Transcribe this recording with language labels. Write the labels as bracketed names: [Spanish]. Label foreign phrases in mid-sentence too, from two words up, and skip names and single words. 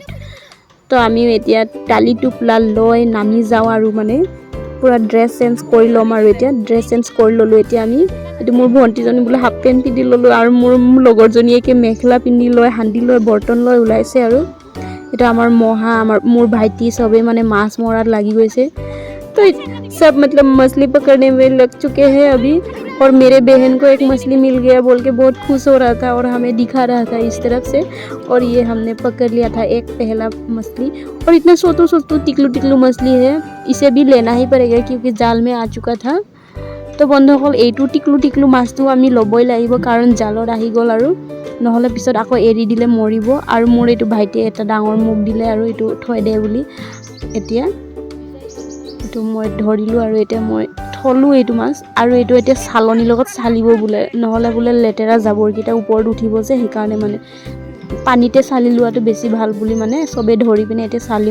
[Assamese] তো আমি এতিয়া টালি টোপলা লৈ নামি যাওঁ আৰু মানে পুৰা [English] dress change [Assamese] কৰি ল'ম। আৰু এতিয়া [English] dress change [Assamese] কৰি ল'লোঁ। এতিয়া আমি এইটো মোৰ ভণ্টিজনী বোলে [English] half pant [Assamese] পিন্ধি ল'লোঁ, আৰু মোৰ লগৰজনীয়ে মেখেলা পিন্ধি লৈ হান্দি লৈ বৰ্তন লৈ ওলাইছে। আৰু এটা আমাৰ মোৰ ভাইটি চবে মানে মাছ মৰাত লাগি গৈছে। [Hindi] तो सब मतलब मछली पकड़ने में लग चुके हैं अभी। और मेरे बहन को एक मछली मिल गया बोल के बहुत खुश हो रहा था और हमें दिखा रहा था इस तरफ से। और ये हमने पकड़ लिया था एक पहला मछली। और इतना सोतू टिकलू मछली है, इसे भी लेना ही पड़ेगा क्योंकि जाल में आ चुका था। [Assamese] तो বন্ধুসকল এইটো টিকলু মাছটো আমি ল'বই লাগিব, কাৰণ জালত আহি গ'ল আৰু নহ'লে পিছত আকৌ এৰি দিলে মৰিব। আৰু মোৰ এইটো ভাইটিয়ে এটা ডাঙৰ মুখ দিলে আৰু এইটো থৈ দে বুলি। এতিয়া এইটো মই ধৰিলোঁ আৰু এতিয়া মই থলোঁ এইটো মাছ। আৰু এইটো এতিয়া চালনীৰ লগত চালিব বোলে, নহ'লে বোলে লেতেৰা জাবৰকেইটা ওপৰত উঠিব যে, সেইকাৰণে মানে পানীতে চালি লোৱাটো বেছি ভাল বুলি মানে চবেই ধৰি পিনে এতিয়া চালিম।